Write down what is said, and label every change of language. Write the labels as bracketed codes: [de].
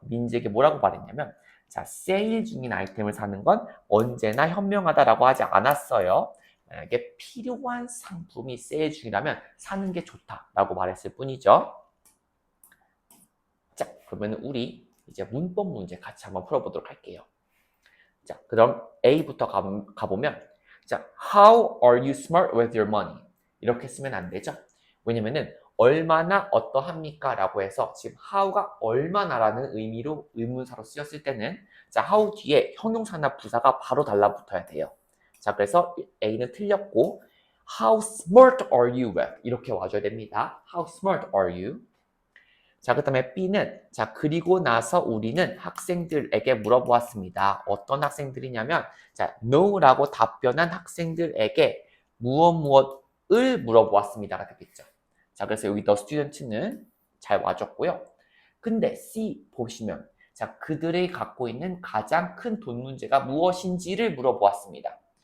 [ko] 민지에게 뭐라고 말했냐면 자, 세일 중인 아이템을 사는 건 언제나 현명하다라고 하지 않았어요. 만약에 필요한 상품이 세일 중이라면 사는 게 좋다라고 말했을 뿐이죠. 자, 그러면 우리 이제 문법 문제 같이 한번 풀어보도록 할게요. [en] 자, [ko] 그럼 A부터 가보면, [en] 자, How are you smart with your money? [ko] 이렇게 쓰면 안 되죠? 왜냐면은 얼마나 어떠합니까? 라고 해서 지금 how가 얼마나라는 의미로 의문사로 쓰였을 때는 자, how 뒤에 형용사나 부사가 바로 달라붙어야 돼요. 자, 그래서 A는 틀렸고 [en] How smart are you with? [ko] 이렇게 와줘야 됩니다. [en] How smart are you? [ko] 자, 그 다음에 B는 자, 그리고 나서 우리는 학생들에게 물어보았습니다. 어떤 학생들이냐면 자, no라고 답변한 학생들에게 무엇을 물어보았습니다가 되겠죠. 자, 그래서 여기 the student는 잘 와줬고요. 근데 C 보시면 자, 그들이 갖고 있는 가장 큰 돈 문제가 무엇인지를 물어보았습니다.